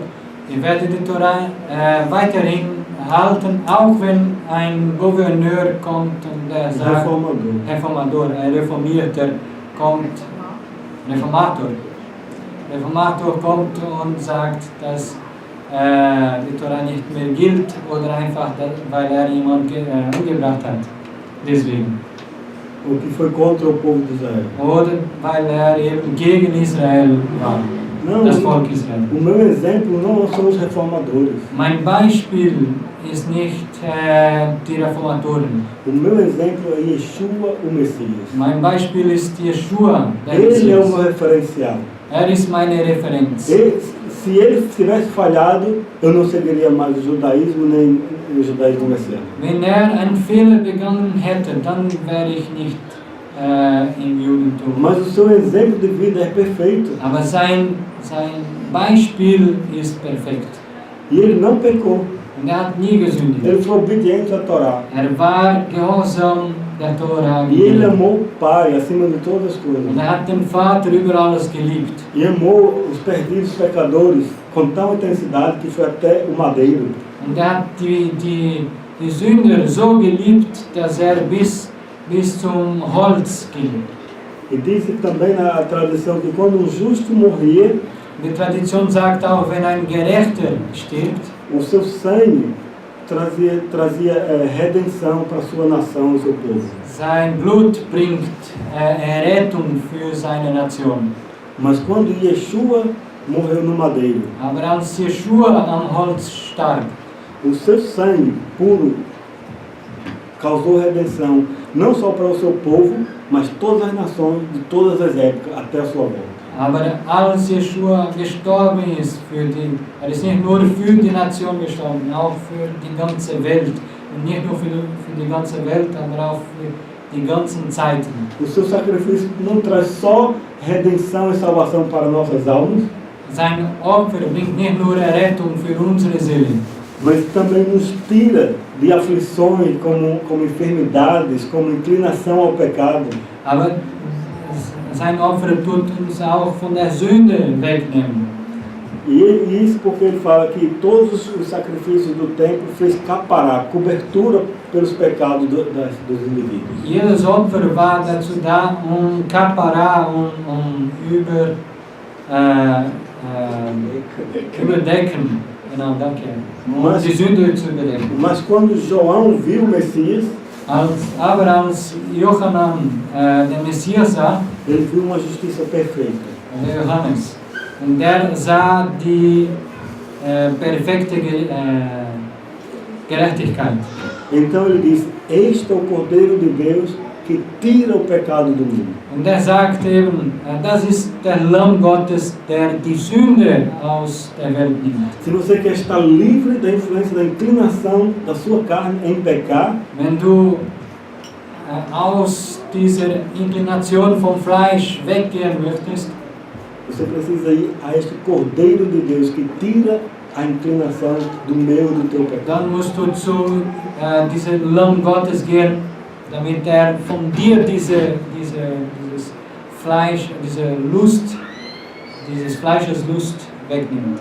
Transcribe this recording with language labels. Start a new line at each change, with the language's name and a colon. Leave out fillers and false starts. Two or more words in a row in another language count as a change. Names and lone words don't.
German: Ich werde die Torah weiterhin halten, auch wenn ein Gouverneur kommt und der sagt, Reformator, ein Reformierter kommt, Reformator kommt und sagt, dass die Torah nicht mehr gilt oder einfach, weil jemanden umgebracht hat. Deswegen.
Portuguese: O que foi contra o povo de Israel.
German: Oder weil eben gegen Israel war.
Portuguese: Não,
German: das Volk Israel.
Portuguese: O meu exemplo não são os reformadores.
German: Mein Beispiel ist nicht die Reformatoren.
Portuguese: O meu exemplo é Yeshua, o Messias.
German: Mein Beispiel ist Yeshua, der
Portuguese: Ele
German: Messias.
Portuguese: é o meu referencial.
German: Ist meine Referenz.
Portuguese: Se ele tivesse falhado, eu não seguiria mais o judaísmo nem o judaísmo messiânico.
German: Wenn einen Fehler begangen hätte, dann wäre ich nicht im Judentum.
Portuguese: Mas o seu exemplo de vida é perfeito.
German: Aber sein Beispiel ist perfekt.
Portuguese: E ele não pecou.
German: Und hat nie gesündigt.
Portuguese: Ele foi obediente à Torá.
German: War gehorsam der Torah.
Portuguese: E ele amou o Pai acima de todas as coisas.
German: Und hat den Vater über alles geliebt.
Portuguese: E amou os perdidos pecadores com tal intensidade que foi até o madeiro.
German: Und hat die Sünder so geliebt, dass bis zum Holz ging.
Portuguese: E disse também na tradição que quando um justo morria,
German: die Tradition sagt auch, wenn ein Gerechter stirbt,
Portuguese: o seu sangue trazia redenção para a sua nação e seu povo.
German: Sein Blut bringt Errettung für seine Nation.
Portuguese: Mas quando Yeshua morreu no madeiro,
German: aber als Yeshua am Holz starb,
Portuguese: o seu sangue puro causou redenção não só para o seu povo, mas todas as nações de todas as épocas até a sua volta.
German: Aber als Yeshua gestorben ist, ist nicht nur für die Nation gestorben, auch für die ganze Welt. Und nicht nur für die ganze Welt, aber auch für die ganzen Zeiten.
Portuguese: O seu sacrifício não traz só redenção e salvação para nossas almas,
German: sein Opfer bringt nicht nur Errettung für unsere Seelen,
Portuguese: mas também nos tira de aflições como enfermidades, como inclinação ao pecado.
German: Aber sein Opfer tut uns auch von der Sünde wegnehmen.
Portuguese: E isso porque ele fala que todos os sacrifícios do templo fez capará, cobertura pelos pecados dos indivíduos.
German: Jedes Opfer war dazu da, Kappara, überdecken. Genau, danke. Die Sünde zu überdecken.
Portuguese: Mas quando João viu o Messias,
German: als Johannan den Messias sah,
Portuguese: ele viu uma justiça perfeita.
German: Der Johannes. Und der sah die perfekte Gerechtigkeit.
Portuguese: Então ele disse: Este é o Cordeiro de Deus que tira o pecado do mundo.
German: Und er sagt eben, das ist der Lamm Gottes, der die Sünde aus der Welt nimmt.
Portuguese: Se você quer estar livre da influência da inclinação da sua carne em pecar,
German: wenn du aus dieser Inklination vom Fleisch weggehen möchtest,
Portuguese: você precisa ir a este Cordeiro de Deus que tira a inclinação do meu e do teu pecado.
German: Dann musst du zu diesem Lamm Gottes gehen, damit von dir dieses Fleisch, dieses Fleisches Lust wegnimmt.